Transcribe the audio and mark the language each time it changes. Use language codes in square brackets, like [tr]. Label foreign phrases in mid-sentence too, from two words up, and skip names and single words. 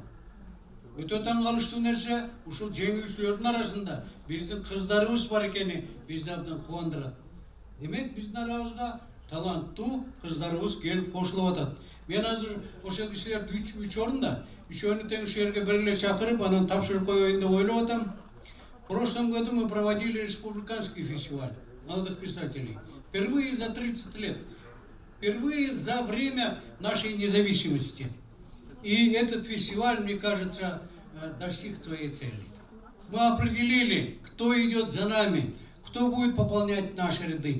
[ky] Өтө таң калыштуу нерсе, ушул жеңүүчүлөрдүн арасында биздин кыздарыбыз бар экени бизди абдан кубандырат. Демек биздин арабызга таланттуу кыздарыбыз келип кошулуп атат. Мен азыр ошол кишилерди 3 орунда, үчөөнү тең жерге бир эле чакырып, анан тапшырып коеюн деп ойлоп атам. [ru] В прошлом году мы проводили республиканский фестиваль молодых писателей. Впервые за 30 лет. Впервые за время нашей независимости. И этот фестиваль, мне кажется, достиг своей цели. Мы определили, кто идет за нами, кто будет пополнять наши ряды.